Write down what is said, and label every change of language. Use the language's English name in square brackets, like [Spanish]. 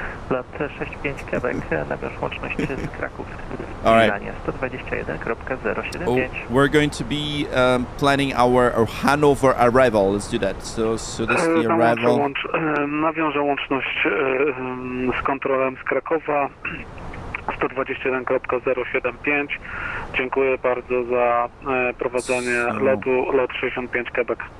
[Polish] Lot 65 Quebec, nawiąż łączność z Kraków. [English] Alright. 121.075. Oh, we're going to be planning our Hannover arrival. Let's do that. So that's the arrival. [Polish] Nawiążę łączność z kontrolem z Krakowa. 121.075. Dziękuję bardzo za prowadzenie lotu, lot 65 Quebec.